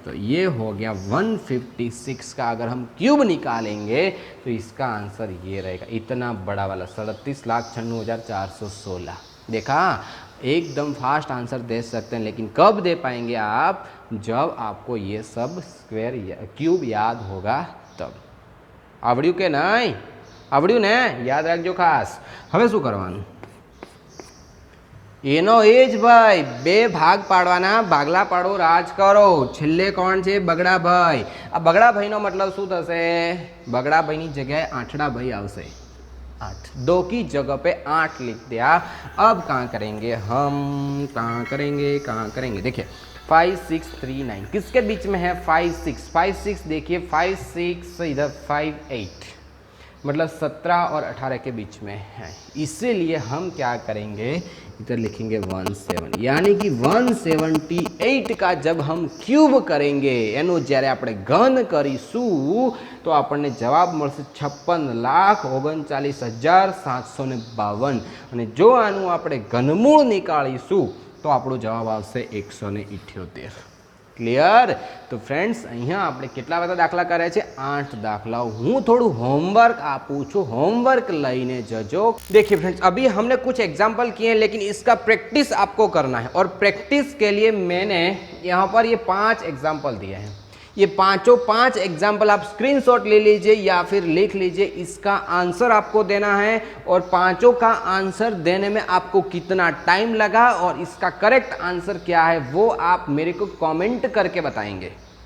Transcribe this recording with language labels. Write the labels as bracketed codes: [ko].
[hi] तो ये हो गया 156 का अगर हम क्यूब निकालेंगे तो इसका आंसर ये रहेगा, इतना बड़ा वाला 37,96,416। देखा, एकदम फास्ट आंसर दे सकते हैं, लेकिन कब दे पाएंगे आप, जब आपको ये सब स्क्वायर क्यूब याद होगा तब। [gu] आवड़્યું કે નહીં? આવડ્યું ને? યાદ રાખજો ખાસ। હવે શું કરવાનું, એનો એ જ ભાઈ, 2 ભાગ પાડવાના, ભાગલા પાડો રાજ કરો। છેલ્લે કોણ છે બગડાભાઈ, આ બગડાભાઈનો મતલબ શું થશે, બગડાભાઈની જગ્યાએ આઠડાભાઈ આવશે। [hi] 8, 2 की जगह पे 8 लिख दिया। अब कहाँ करेंगे हम, कहाँ करेंगे देखिए 5 6 3 9 किसके बीच में है 5 6 देखिए 5 6 इधर 5 8, मतलब 17 और 18 के बीच में है। इसीलिए हम क्या करेंगे, इधर लिखेंगे 17, यानी कि 178 का जब हम क्यूब करेंगे [gu] एनो જ્યારે આપણે ઘન કરીશું તો આપણને જવાબ મળશે 56,39,752 અને જો આનું આપણે ઘનમૂળ નિકાળીશું તો આપણો જવાબ આવશે 178। ક્લિયર? તો ફ્રેન્ડ્સ અહીંયા આપણે કેટલા બધા દાખલા કર્યા છે, 8 દાખલાઓ। હું થોડું હોમવર્ક આપું છું, હોમવર્ક લઈને જજો। [hi] देखिए फ्रेंड्स, अभी हमने कुछ एग्जाम्पल किए हैं, लेकिन इसका प्रैक्टिस आपको करना है और प्रैक्टिस के लिए मैंने यहाँ पर ये 5 एग्जाम्पल दिए हैं। ये 5 एग्जाम्पल आप स्क्रीनशॉट ले लीजिए या फिर लिख लीजिए। इसका आंसर आपको देना है और 5 का आंसर देने में आपको कितना टाइम लगा और इसका करेक्ट आंसर क्या है वो आप मेरे को कमेंट करके बताएंगे।